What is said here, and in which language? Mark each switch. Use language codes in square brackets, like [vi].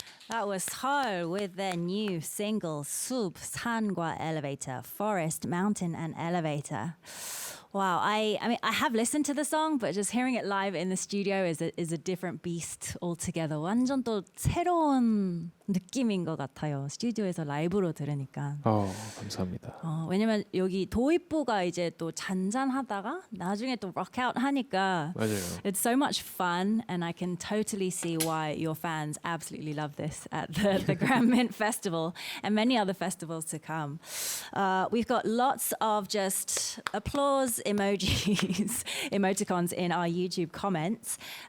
[en] That was Seol with their new single Sub, 산과 Elevator, Forest, Mountain and Elevator. Wow, I mean I have listened to the song, but just hearing it live in the studio is a different beast altogether. [ko] 완전 또 새로운 느낌인 것 같아요. 스튜디오에서 라이브로 들으니까. 감사합니다. 왜냐면 여기 도입부가 이제 또 잔잔하다가 나중에 또 록아웃 하니까 맞아요. [en] It's so much fun, and I can totally see why your fans absolutely love this at the Grand Mint Festival and many other festivals to come. We've got lots of just applause emojis, emoticons in our YouTube comments.